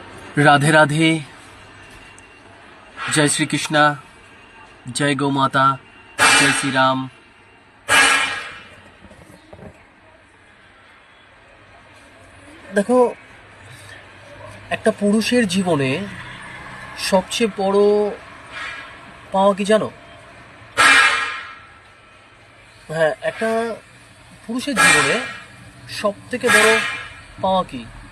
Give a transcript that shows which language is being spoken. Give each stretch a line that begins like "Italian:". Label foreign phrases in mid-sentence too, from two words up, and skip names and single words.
Hindi: राधे राधे। जय श्री कृष्णा, जय गौ माता, जय श्री राम।
Bangla: দেখো, একটা পুরুষের জীবনে সবচেয়ে বড় পাওয়া কি জানো? হ্যাঁ, একটা পুরুষের জীবনে সব থেকে বড় পাওয়া কি?